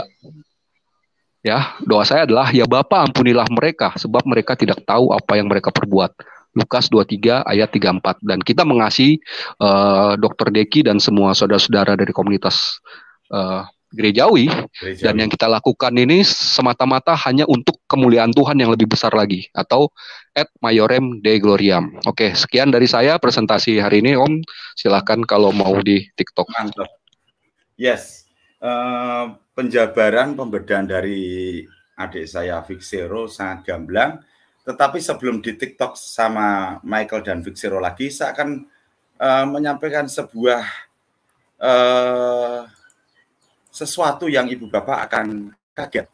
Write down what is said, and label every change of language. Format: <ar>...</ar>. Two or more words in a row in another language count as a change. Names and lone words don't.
<id>Ya, doa saya adalah, ya Bapa ampunilah mereka, sebab mereka tidak tahu apa yang mereka perbuat. Lukas 23 ayat 34. Dan kita mengasihi Dr. Deki dan semua saudara-saudara dari komunitas gerejawi. Dan yang kita lakukan ini semata-mata hanya untuk kemuliaan Tuhan yang lebih besar lagi, atau</id> <la>et maiorem Dei gloriam.</la> <id>Oke, sekian dari saya presentasi hari ini, Om. Silakan kalau mau di TikTok. Mantap. Yes. Penjabaran pembedahan dari adik saya Vixero sangat gamblang. Tetapi sebelum di TikTok sama Michael dan Vixero lagi, saya akan menyampaikan sebuah sesuatu yang ibu bapak akan kaget.</id>